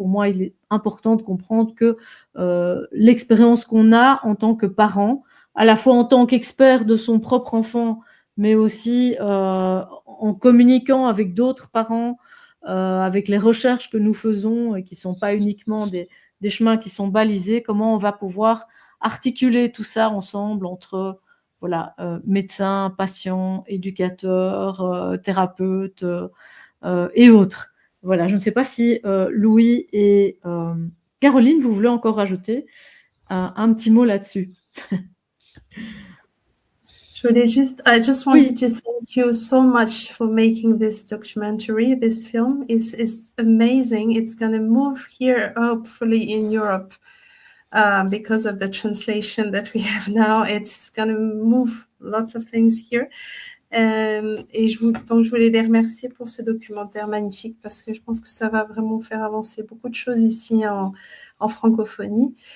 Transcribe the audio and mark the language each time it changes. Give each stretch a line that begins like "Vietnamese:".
French: Pour moi, il est important de comprendre que l'expérience qu'on a en tant que parent, à la fois en tant qu'expert de son propre enfant, mais aussi en communiquant avec d'autres parents, avec les recherches que nous faisons et qui ne sont pas uniquement des chemins qui sont balisés, comment on va pouvoir articuler tout ça ensemble entre voilà, médecins, patients, éducateurs, thérapeutes et autres. Voilà, je ne sais pas si Louis et Caroline, vous voulez encore rajouter un petit mot là-dessus.
English: I just wanted to thank you so much for making this documentary. This film is amazing. It's going to move here, hopefully in Europe, because of the translation that we have now. It's going to move lots of things here.
French: Et donc je voulais les remercier pour ce documentaire magnifique, parce que je pense que ça va vraiment faire avancer beaucoup de choses ici en francophonie.